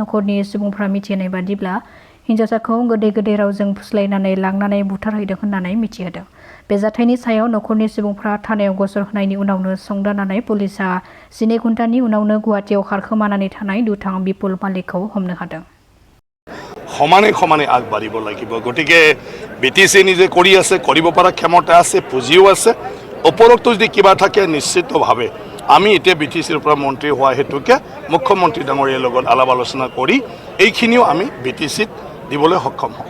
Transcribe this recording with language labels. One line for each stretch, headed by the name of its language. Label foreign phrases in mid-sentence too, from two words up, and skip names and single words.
Bodo: नखरनि सुबुंफ्रा मिथिहोनाय बादिब्ला हिन्जावसाखौ गोदै गोदै रावजों फुस्लायनानै लांनानै बुथारहैदों होननानै मिथिहोदों। बे जाथायनि सायाव नखरनि सुबुंफ्रा थानायाव गसर होनायनि उनावनो संदाननानै पुलिसआ 12 घन्टानि उनावनो गुवाहाटीआव खारखोमानानै थानाय दुथां बिपुल मालिकखौ हमनो हादों।
Assamese: সমানে সমানে আগবাঢ়িব লাগিব। গতিকে বিটিচি নিজে কৰি আছে, কৰিব পৰা ক্ষমতা আছে, পুঁজিও আছে। ওপৰতো যদি কিবা থাকে নিশ্চিতভাৱে আমি এতিয়া বিটিচিৰ পৰা মন্ত্ৰী হোৱা হেতুকে মুখ্যমন্ত্ৰী ডাঙৰীয়াৰ লগত আলাপ আলোচনা কৰি এইখিনিও আমি বিটিচিত দিবলৈ সক্ষম হ'ম।